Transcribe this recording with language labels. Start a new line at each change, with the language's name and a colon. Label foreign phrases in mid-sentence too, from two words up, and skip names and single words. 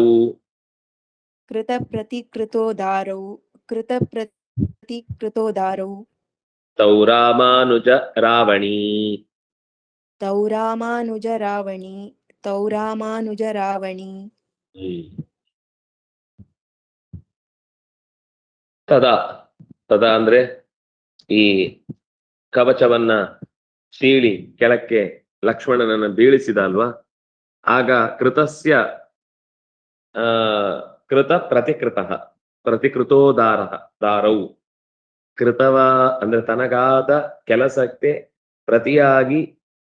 Sanskrit: कृतप्रतिकृतो दारौ ತೌ ರಾಮಾನುಜ ರಾವಣೀ. तौ रामानुज रावणी
Kannada: ತದಾ ಅಂದ್ರೆ ಈ ಕವಚವನ್ನ ಸೀಳಿ ಕೆಳಕ್ಕೆ ಲಕ್ಷ್ಮಣನನ್ನ ಬೀಳಿಸಿದ ಅಲ್ವಾ, ಆಗ
Sanskrit: ಕೃತ ಪ್ರತಿಕೃತೋ ದಾರೌ
Kannada: ಕೃತವ ಅಂದ್ರೆ ತನಗಾದ ಕೆಲಸಕ್ಕೆ ಪ್ರತಿಯಾಗಿ